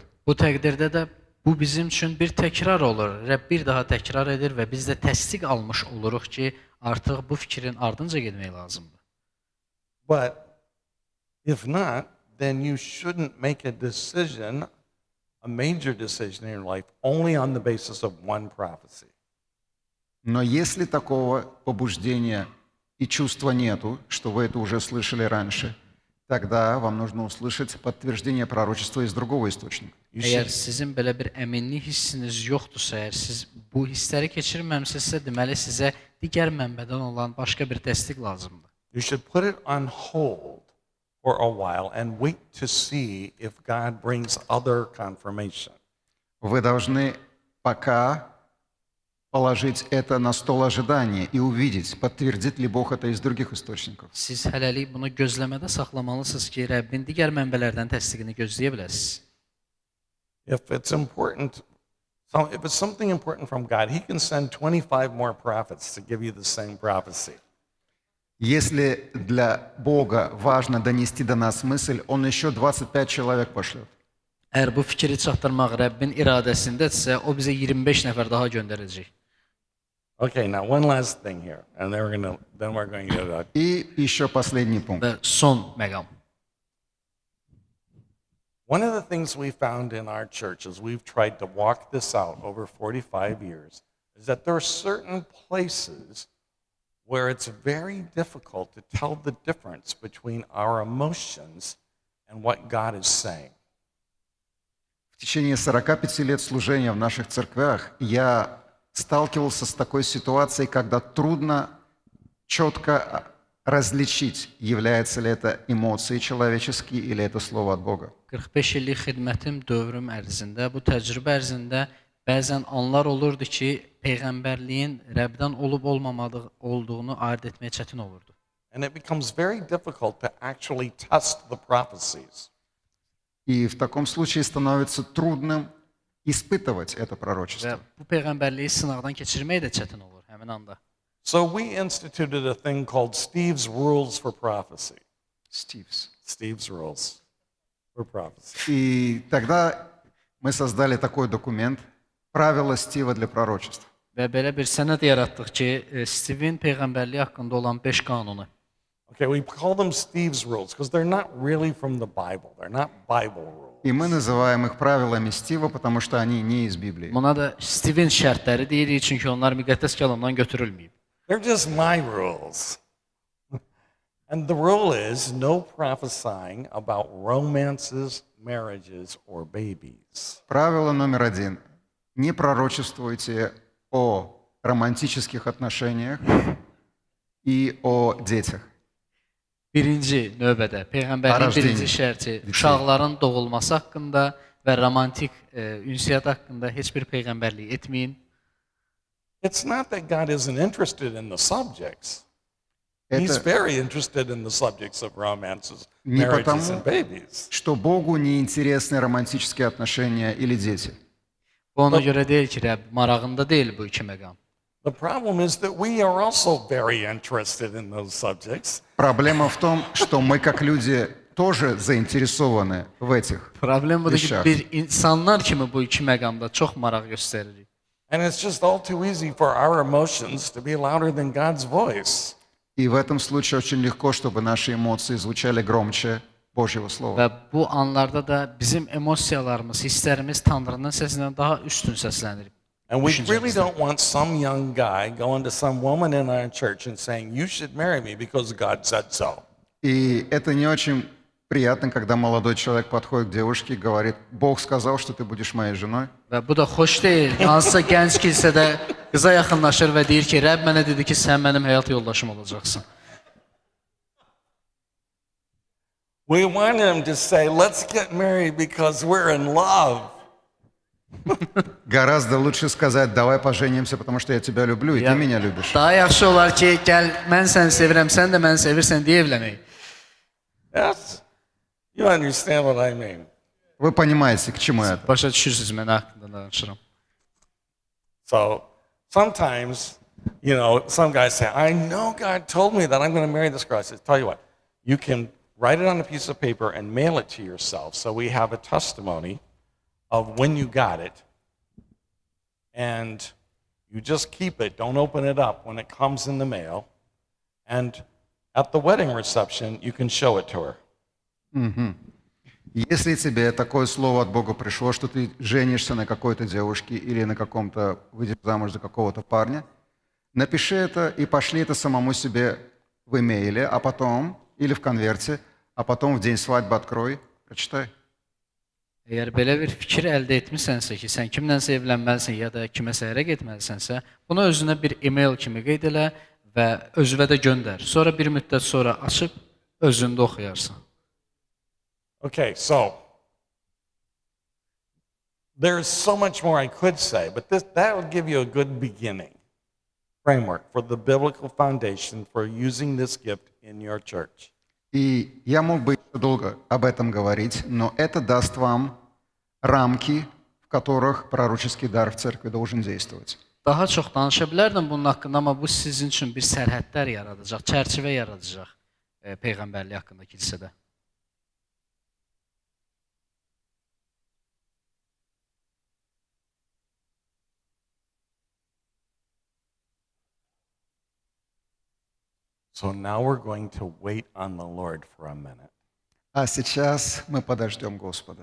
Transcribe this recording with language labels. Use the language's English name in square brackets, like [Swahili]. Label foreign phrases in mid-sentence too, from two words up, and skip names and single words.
[Azerbaijani] Bu təqdirdə də bu bizim üçün bir təkrar olur. Rəbb bir daha təkrar edir və biz də təsdiq almış oluruq ki, artıq bu fikrin ardınca getmək lazımdır. [English] But if not, then you shouldn't make a decision, a major decision in your life, only on the basis of one prophecy. [Russian] Но если такого побуждения и чувства нету, что вы это уже слышали раньше, тогда вам нужно услышать подтверждение пророчества из другого источника. [Azerbaijani] Əgər sizin belə bir əminlik hissiniz yoxdursa, əgər siz bu hissləri keçirməmisinizsə, deməli sizə digər mənbədən olan başqa bir təsdiq lazımdır. [English] You should put it on hold for a while and wait to see if God brings other confirmation. [Russian] Вы должны пока положить это на стол ожидания и увидеть, подтвердит ли Бог это из других источников. [Azerbaijani] Siz hələlik bunu gözləmədə saxlamalısınız ki, Rəbbin digər mənbələrdən təsdiqini gözləyə biləsiniz. [English] If it's important, if it's something important from God, He can send 25 more prophets to give you the same prophecy. [Russian] Если для Бога важно донести до нас мысль, Он еще 25 человек пошлет. [Azerbaijani] Əgər bu fikri çatdırmaq Rəbbin iradəsindədirsə, o bizə 25 nəfər daha göndərəcək. [English] Okay, now one last thing here, and then we're going to go to [Russian] И еще последний пункт. [Azerbaijani] Və son məqam. [English] One of the things we found in our church as we've tried to walk this out over 45 years is that there are certain places where it's very difficult to tell the difference between our emotions and what God is saying. [Russian] В течение 45 лет служения в наших церквях я сталкивался с такой ситуацией, когда трудно четко различить, является ли это эмоции человеческие или это слово от Бога. [Azerbaijani] 45 illik xidmətim dövrüm ərzində, bu təcrübə ərzində bəzən anlar olurdu ki, peyğəmbərliyin Rəbdən olub olmamadığı olduğunu ayırd etmək çətin olurdu. [English] And it becomes very difficult to actually test the prophecies. [Russian] И в таком случае становится трудным испытывать это [Azerbaijani] Və [Russian] пророчество. [Azerbaijani] bu peyğəmbərliyi sınaqdan keçirmək də çətin olur həmin anda. [English] So we instituted a thing called Steve's Rules for Prophecy. Steve's Rules for Prophecy. [Russian] И тогда мы создали такой документ «Правила Стива для пророчеств». [Azerbaijani] Və belə bir sənəd yaratdıq ki, Steve'in peyğəmbərliyi haqqında olan 5 qanunu. [English] Okay, we call them Steve's Rules because they're not really from the Bible. They're not Bible rules. [Russian] И мы называем их правилами Стива, потому что они не из Библии. [Azerbaijani] Buna da Steve'in şərtləri deyirik çünki onlar müqəddəs kəlamdan götürülməyib. [English] They're just my rules. And the rule is no prophesying about romances, marriages, or babies. [Russian] Правило номер 1. Не пророчествуйте о романтических отношениях и о детях. [Azerbaijani] Birinci növbədə peyğəmbərliyin birinci şərti uşaqların doğulması haqqında və romantik ünsiyyət haqqında heç bir peyğəmbərlik etməyin. [English] It's not that God isn't interested in the subjects. He's [Russian] Это [English] very interested in the subjects of romances, [Russian] не [English] marriages, and [Russian] потому, [English] babies. [Russian] что Богу не интересны романтические отношения или дети. [Azerbaijani] Bu ona görə deyil ki, Rəbb marağında deyil bu iki məqam. [English] The problem is that we are also very interested in those subjects. [Russian] Проблема в том, что мы как люди тоже заинтересованы в этих [Azerbaijani] Problem budur ki, vəşər. biz insanlar kimi bu iki məqamda çox maraq göstəririk. [English] And it's just all too easy for our emotions to be louder than God's voice. [Russian] И в этом случае очень легко, чтобы наши эмоции звучали громче Божьего Слова. [Azerbaijani] Və bu anlarda da bizim emosiyalarımız, hisslərimiz Tanrının səsindən daha üstün səslənir. [English] And we really don't want some young guy going to some woman in our church and saying, "You should marry me because God said so." [Russian] И это не очень приятно, когда молодой человек подходит к девушке и говорит: «Бог сказал, что ты будешь моей женой». [Azerbaijani] Və bu da xoş deyil. Hansısa gənc kilsədə qıza yaxınlaşır və deyir ki, Rəbb mənə dedi ki, sən mənim həyat yoldaşım olacaqsan. [English] We want him to say, "Let's get married because we're in love." [Russian] Гораздо лучше сказать: «Давай поженимся, потому что я тебя люблю, и ты меня любишь». [Azerbaijani] Daha yaxşı olar ki, gəl mən səni sevirəm, sən də məni sevirsən deyə evlənək. [English] Yes. You understand what I mean. [Russian] Вы понимаете, к чему это? [Azerbaijani] Başa düşürsüz mən haqqında danışıram. [English] So sometimes, some guys say, "I know God told me that I'm going to marry this girl." I said, "Tell you what, you can write it on a piece of paper and mail it to yourself so we have a testimony of when you got it, and you just keep it, don't open it up when it comes in the mail, and at the wedding reception, you can show it to her." [Russian] Если тебе такое слово от Бога пришло, что ты женишься на какой-то девушке или на каком-то, выйдешь замуж за какого-то парня, напиши это и пошли это самому себе в имейле, а потом, или в конверте, а потом в день свадьбы открой, прочитай. [Azerbaijani] Əgər belə bir fikir əldə etmisənsə ki, sən kimlənsə evlənməlisən ya da kiməsə ərə getməlisənsə, bunu özünə bir e-mail kimi qeyd elə və özünə də göndər. Sonra bir müddət sonra açıb özündə oxuyarsan. [English] Okay, so there's so much more I could say, but that would give you a good beginning framework for the biblical foundation for using this gift in your church. [Russian] И я мог бы еще долго об этом говорить, но это даст вам рамки, в которых пророческий дар в церкви должен действовать. [Azerbaijani] Daha çox danışa bilərdim bunun haqqında, amma bu sizin üçün bir sərhədlər yaradacaq, çərçivə yaradacaq peyğəmbərlik haqqında kilsədə. [English] So now we're going to wait on the Lord for a minute. [Russian] А сейчас мы подождем Господа.